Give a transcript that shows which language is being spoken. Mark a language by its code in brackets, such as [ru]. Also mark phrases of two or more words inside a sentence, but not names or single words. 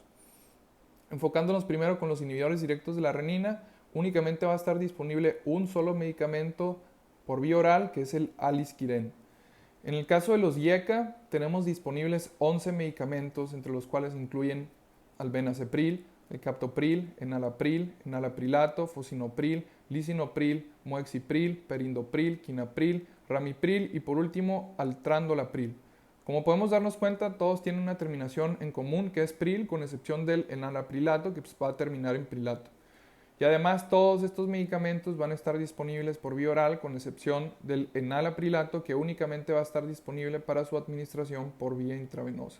[es] Enfocándonos primero con los inhibidores directos de la renina, únicamente va a estar disponible un solo medicamento por vía oral, que es el alisquiren. En el caso de los IECA, tenemos disponibles 11 medicamentos, entre los cuales incluyen albenacepril, el captopril, enalaprilato, fosinopril, lisinopril, moexipril, perindopril, quinapril, ramipril y por último altrandolapril. Como podemos darnos cuenta, todos tienen una terminación en común que es pril, con excepción del enalaprilato, que va a terminar en prilato. Y además todos estos medicamentos van a estar disponibles por vía oral, con excepción del enalaprilato, que únicamente va a estar disponible para su administración por vía intravenosa.